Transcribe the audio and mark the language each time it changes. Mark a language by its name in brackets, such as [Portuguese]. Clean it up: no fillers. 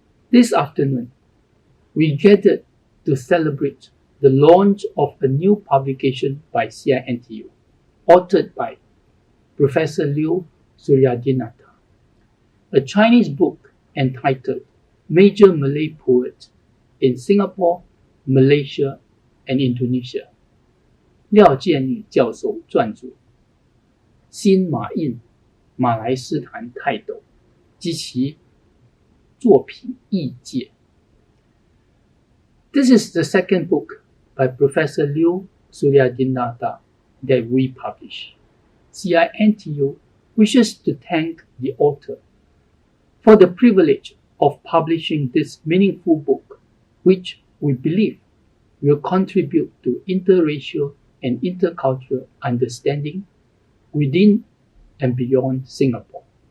[English] This afternoon, we gathered to celebrate the launch of a new publication by CINTU, authored by Professor Liu Suryadinata, a Chinese book entitled Major Malay Poets in Singapore, Malaysia, and Indonesia. [Chinese] 廖建裕教授撰著，新马印马来诗坛泰斗及其作品译介. [English] This is the second book by Professor Liu Suryadinata that we publish. CINTU wishes to thank the author for the privilege of publishing this meaningful book, which we believe will contribute to interracial and intercultural understanding within and beyond Singapore.